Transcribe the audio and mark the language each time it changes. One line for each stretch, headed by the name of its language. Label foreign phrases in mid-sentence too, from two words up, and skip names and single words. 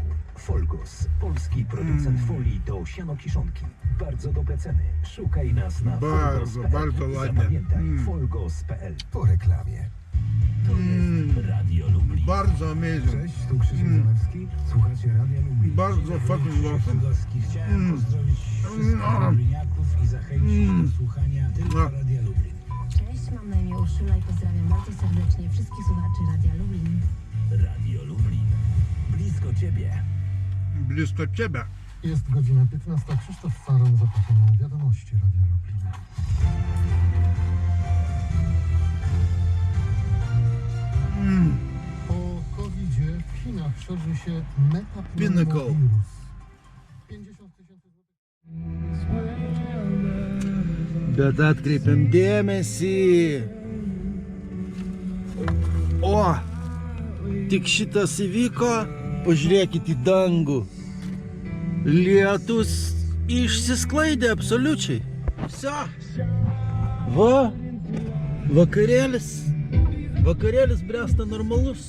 Polish: Folgos, polski producent folii do sianokiszonki. Bardzo dobre ceny. Szukaj nas na folgos.pl. Bardzo ładnie. Zapamiętaj, folgos.pl. Po reklamie. To jest Radio Lublin. Bardzo amazing. Cześć, tu Krzysiek Zalewski. Słuchacie Radia Lublin. Bardzo
English: fucking awesome.
Polish: Chciałem pozdrowić wszystkich lubliniaków i zachęcić do słuchania tylko Radia Lublin. Cześć, mam na imię Urszula i pozdrawiam bardzo serdecznie wszystkich słuchaczy Radia Lublin. Radio Lublin. Blisko Ciebie. Blisko Ciebie. Jest godzina 15. Krzysztof Faron, zapraszam na wiadomości Radia Lublin. Po COVID-zie w Chinach szerzy się metapneumowirus. 50 000 złotych.
Lithuanian: Bet atkreipiam dėmesį. O, tik šitas įvyko, pažiūrėkit į dangų. Lietus išsisklaidė absoliučiai. Vso. Va, vakarėlis bręsta normalus.